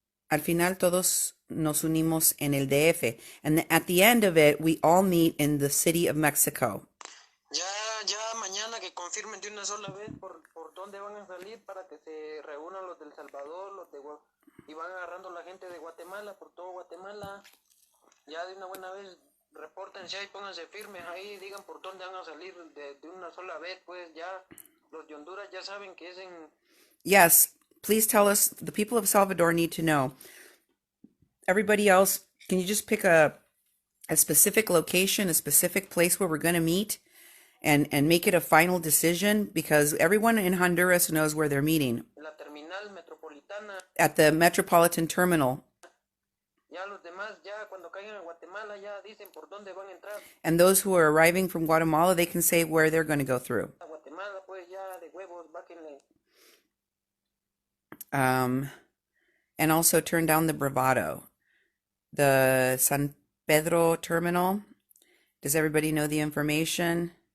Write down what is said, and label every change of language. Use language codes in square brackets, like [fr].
[es] Al final todos nos unimos en el DF. [en] And at the end of it, we all meet in the city of Mexico. [es] Ya mañana que confirmen de una sola vez por dónde van a salir para que se reúnan los del Salvador, y van agarrando la gente de Guatemala, por todo Guatemala. Ya de una buena vez repórtense ahí, pónganse firmes ahí, digan por dónde van a salir de una sola vez, pues ya los de Honduras ya saben que es en... [en] Yes, please tell us. The people of Salvador need to know. Everybody else, can you just pick a specific location, a specific place where we're going to meet and make it a final decision? Because everyone in Honduras knows where they're meeting. [es] La terminal metropolitana. [en] At the Metropolitan Terminal. [es] Ya los demás, ya cuando caigan a Guatemala, ya dicen por dónde van a entrar. [en] And those who are arriving from Guatemala, they can say where they're going to go through. [es] A Guatemala, pues ya de huevos, báquenle. [en] And also turn down the Bravado. The San Pedro Terminal. Does everybody know the information?